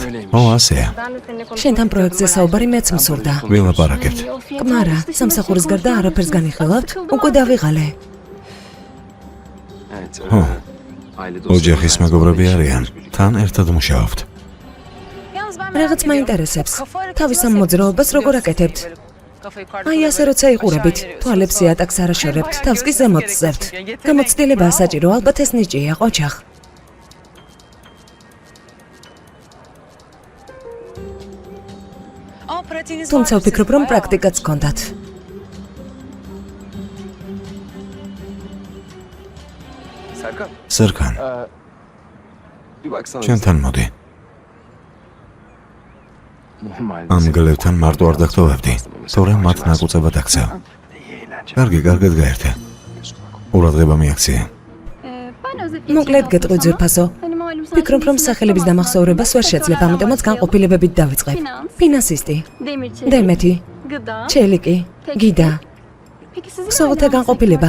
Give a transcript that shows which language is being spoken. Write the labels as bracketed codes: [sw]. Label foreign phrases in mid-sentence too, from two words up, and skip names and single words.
[ka] ო, ასეა. შენთან პროექტზე საუბარი მეც მსურდა. ვილაპარაკებთ. კმარა, სამსახურის გარდა არაფერს განიხილავთ? უკვე დავიღალე. [tr] Evet. Ho. Aile [ka] ოჯახის მეგობრები არიან. თან ერთად მუშაობთ. [tr] Yalnız ben [ka] რაღაც მაინტერესებს. თავის ამ მოძრაობას როგორ აკეთებთ? აი ასე როცა იყურებით, თვალებს იატაკს არ აშორებთ, თავს კი ზემოთ ზევთ. გამოცდილებაა საჭირო, ალბათ ეს ნიჭია, ყოჩახ. თუმცა ვფიქრობ, რომ პრაქტიკაც გქონდათ. Serkan. სერგან, [tr] Bir baksana. [ka] ჩემთან მოდი. [tr] Normalde. [ka] ამ გლებთან მარტო არ დაგტოვებდი, თორემ მათ ნაკუწებად აქცევ. [tr] İyi eğlence. [ka] კარგი, კარგად გაერთე. ყურადღება მიაქცია. [tr] Ben [ka] მოკლედ გეტყვი ძვირფასო. ვფიქრობ, რომ სახელების დამახსოვრებას ვერ შეძლებ, ამიტომაც განყოფილებებით დავიწყებ. ფინანსისტი, დემეთი, ჩელიკი, გიდა. სულთა განყოფილება.